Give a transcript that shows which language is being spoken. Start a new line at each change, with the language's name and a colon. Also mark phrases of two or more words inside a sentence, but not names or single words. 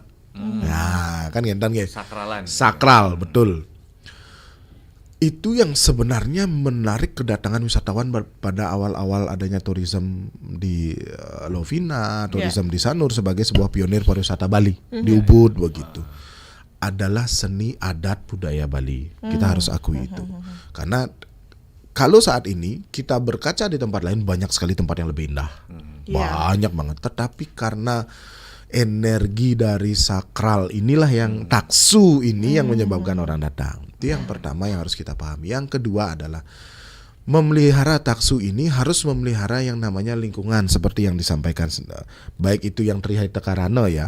Indonesian: Nah, kan gentan guys. Sakral, betul. Itu yang sebenarnya menarik kedatangan wisatawan pada awal-awal adanya turisme di Lovina, turisme di Sanur sebagai sebuah pionir pariwisata Bali di Ubud begitu. Adalah seni adat budaya Bali. Kita harus akui itu. Karena kalau saat ini kita berkaca di tempat lain banyak sekali tempat yang lebih indah. Banyak banget. Tetapi karena energi dari sakral inilah yang taksu ini yang menyebabkan orang datang. Itu yang pertama yang harus kita pahami. Yang kedua adalah memelihara taksu ini harus memelihara yang namanya lingkungan seperti yang disampaikan baik itu yang Trihai Tekarano ya.